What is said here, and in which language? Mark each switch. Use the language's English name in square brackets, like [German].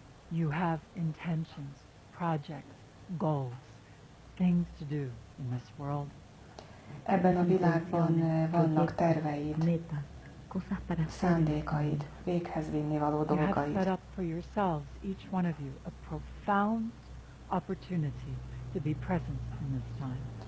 [English] You have intentions, projects, goals, things to do in this world. [Hungarian] Ebben a világban vannak terveid, szándékaid, véghez vinni való [English] You have [Hungarian] dolgaid. [English] set up for yourselves, each one of you, a profound opportunity to be present in this time.